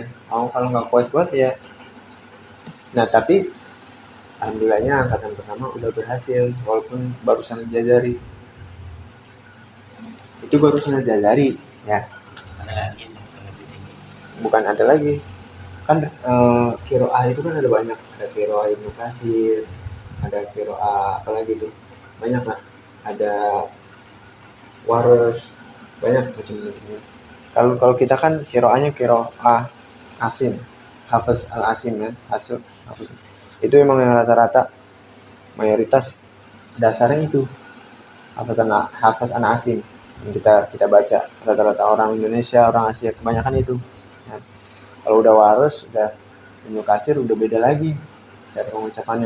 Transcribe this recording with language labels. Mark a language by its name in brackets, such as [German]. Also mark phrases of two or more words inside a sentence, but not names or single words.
[Indonesian] Kalau nggak kuat-kuat ya. Nah tapi alhamdulillahnya angkatan pertama udah berhasil walaupun barusan jajari. Itu barusan jajari ya. Ada lagi sampai lebih tinggi. Bukan ada lagi. Kan kiroah itu kan ada banyak. Ada kiroah Ibnu Katsir, ada kiroah apalagi tuh. Banyak lah. Ada Waras, banyak macam-macamnya. Kalau kita kan kiroahnya kiroah Asim, Hafiz al Asim ya, Hafiz. Itu memang yang rata-rata mayoritas dasarnya itu Hafiz an Asim yang kita baca rata-rata orang Indonesia, orang Asia kebanyakan itu. Ya. Kalau udah Waras, udah Ibnu Katsir udah beda lagi dari pengucapannya.